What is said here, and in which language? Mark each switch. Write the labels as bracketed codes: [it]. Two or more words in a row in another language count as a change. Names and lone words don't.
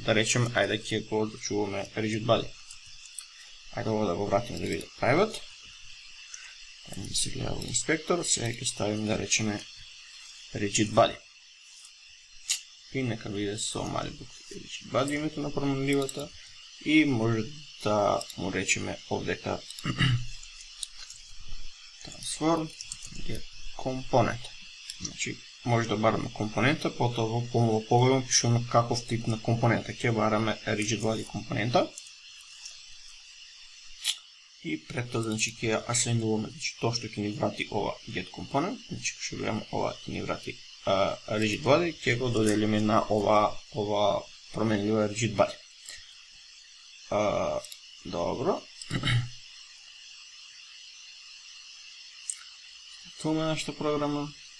[mk] Да речем, ајде ќе го зачуваме Rigid Body. Ајде ова да го вратиме да види private. Ајде се гледа во инспектор, сега ќе ставим да речеме Rigid Body. И нека биде со мали букви Rigid Body името на променливата и може да му речеме овдека [en] transform get component. [mk] Значи, може да бараме компонента, потоа во помало погледно пишуваме каков тип на компонента. Ќе бараме Rigid Body компонента. И пред тоа, значи, ќе асайнуваме, значи, тоа што ќе ни врати ова [en] get component, [mk] значи, ќе гледаме ова ќе ни врати Rigid Body, ќе го доделиме на ова променлива Rigid Body. Добро. Тоа е нашата програма.